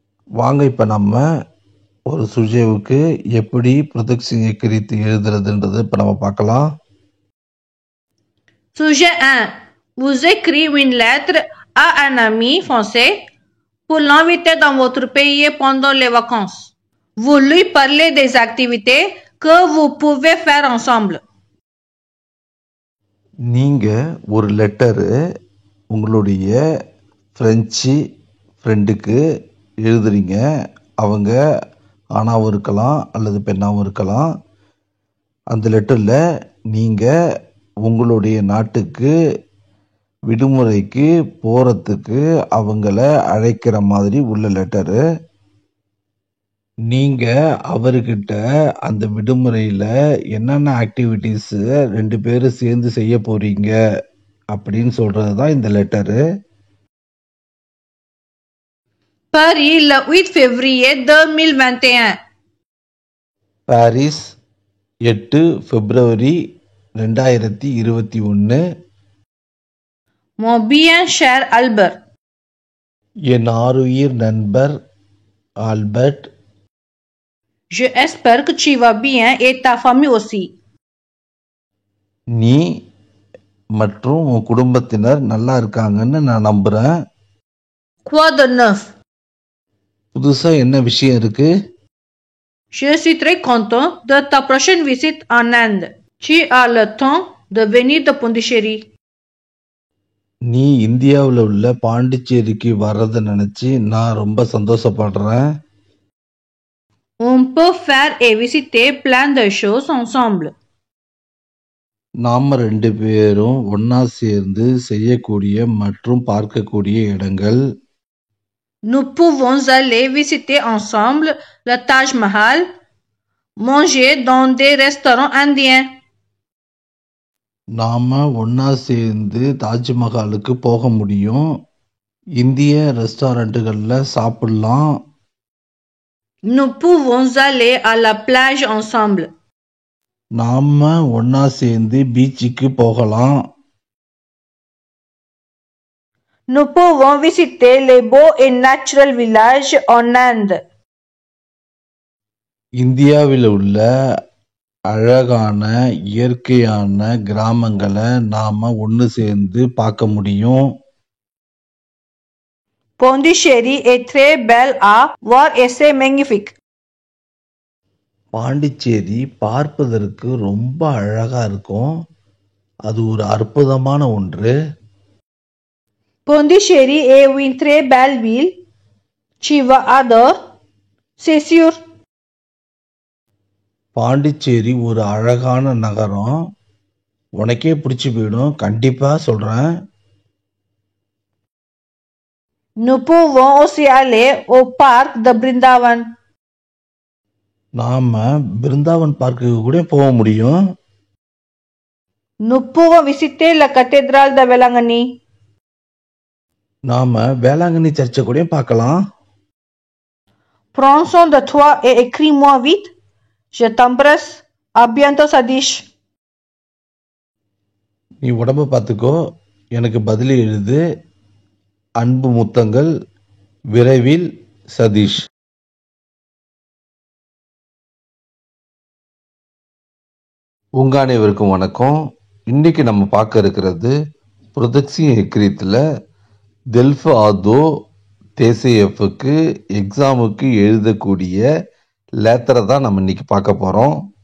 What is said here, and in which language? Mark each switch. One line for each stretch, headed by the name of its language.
Tamil: வாங்க இப்போ நம்ம ஒரு சுஜேவுக்கு எப்படி ப்ரொடக்ஷன் எக்ரித் எழுதுறதுன்றது இப்போ நம்ம பார்க்கலாம்.
French: Sujet 1. Vous écrivez une lettre à un ami français pour l'inviter dans votre pays pendant les vacances. Vous lui parlez des activités que vous pouvez faire ensemble.
Tamil: நீங்கள் ஒரு லெட்டரு உங்களுடைய ஃப்ரெஞ்சு ஃப்ரெண்டுக்கு எழுதுறீங்க. அவங்க ஆணாகவும் இருக்கலாம் அல்லது பெண்ணாகவும் இருக்கலாம். அந்த லெட்டரில் நீங்கள் உங்களுடைய நாட்டுக்கு விடுமுறைக்கு போகிறதுக்கு அவங்கள அழைக்கிற மாதிரி உள்ள லெட்டரு. நீங்கள் அவர்கிட்ட அந்த விடுமுறையில் என்னென்ன ஆக்டிவிட்டீஸு 2 பேரும் சேர்ந்து செய்ய போகிறீங்க அப்படின்னு சொல்கிறது தான் இந்த letter.
French: Paris, le 8 février 2021.
Tamil: Paris 8 பிப்ரவரி 2021.
French: Mon bien cher Albert.
Tamil: என் ஆருயிர் நண்பர் Albert.
French: Je espère que tu vas bien et ta famille aussi.
Tamil: நீ மற்றும் உன் குடும்பத்தினர் நல்லா இருக்காங்கன்னு நான் நம்புகிறேன்.
French: Quoi de neuf?
Tamil: புதுசாக என்ன விஷயம் இருக்கு?
French: Je suis très content de ta prochaine visite en Inde. Tu as le temps de venir de Pondichéry.
Tamil: நீ இந்தியாவில் உள்ள பாண்டிச்சேரிக்கு வர்றதை நினச்சி நான் ரொம்ப சந்தோஷப்படுறேன்.
French: On peut faire et visiter plein de choses ensemble.
Tamil: நாம் 2 பேரும் ஒன்றா சேர்ந்து செய்யக்கூடிய மற்றும் பார்க்கக்கூடிய இடங்கள்.
French: Nous pouvons aller visiter ensemble le Taj Mahal, manger dans des restaurants indiens.
Tamil: நாம் ஒன்றா சேர்ந்து தாஜ்மஹாலுக்கு போக முடியும். இந்திய ரெஸ்டாரண்ட்டுகளில் சாப்பிடலாம்.
French: Nous pouvons aller à la plage ensemble.
Tamil: நாம் ஒன்றா சேர்ந்து பீச்சுக்கு போகலாம்.
French: Nous pouvons visiter les beaux et naturels villages en Inde.
Tamil: இந்தியாவில் உள்ள அழகான இயற்கையான கிராமங்களை நாம் ஒன்று சேர்ந்து பார்க்க முடியும்.
French: Pondichéry est très belle à voir et c'est magnifique.
Tamil: Pondicherry பார்ப்பதற்கு ரொம்ப அழகா இருக்கும். அது ஒரு அற்புதமான ஒன்று.
French: Pondichéry est une très belle ville. Tu vas adorer, c'est sûr.
Tamil: Pondicherry ஒரு அழகான நகரம். உனக்கே பிடிச்சி போயிடும், கண்டிப்பா சொல்றேன்.
French: Nous pouvons aussi aller au parc de Brindavan.
Tamil: நாம பிருந்தாவன் பார்க்குக்கு கூட போக முடியும்.
French: Nous pouvons visiter la cathédrale de Velangani.
Tamil: நாம வேளாங்கண்ணி சர்ச்சை கூட பார்க்கலாம்.
French: Prends soin de toi et écris-moi vite. Je t'embrasse. À bientôt, Sadish.
Tamil: நீ உடம்ப பார்த்துக்கோ, எனக்கு பதில் எழுது. அன்பு முத்தங்கள், விரைவில், சதீஷ். உங்க அனைவருக்கும் வணக்கம். இன்னைக்கு நம்ம பார்க்க இருக்கிறது புரொடக்ஷன் எக்ரித்தில் டெல்ஃபு ஆதோ தேசியஃபுக்கு எக்ஸாமுக்கு எழுதக்கூடிய லேத்தரை தான் நம்ம இன்னைக்கு பார்க்க போகிறோம்.